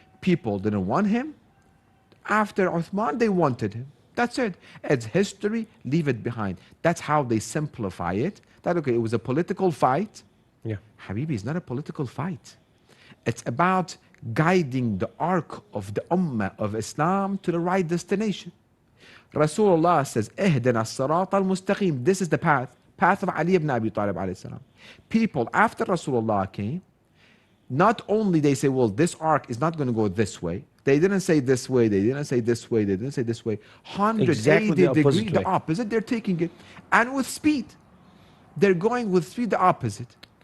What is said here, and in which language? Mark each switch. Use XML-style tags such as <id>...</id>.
<en>People didn't want him. After Uthman, they wanted him. That's it. It's history, leave it behind. That's how they simplify it. That, okay, it was a political fight. Yeah. Habibi, it's not a political fight. It's about guiding the arc of the ummah of Islam to the right destination.</en> <ar>Rasulullah says, اهدنا الصراط المستقيم.</ar> <en>This is the path of Ali ibn Abi Talib alayhi salam. People after Rasulullah came, not only they say, well, this arc is not going to go this way. They didn't say this way, they didn't say this way, they didn't say this way. 180 Exactly degrees, the opposite, they're taking it. And with speed. They're going with speed, the opposite.</en>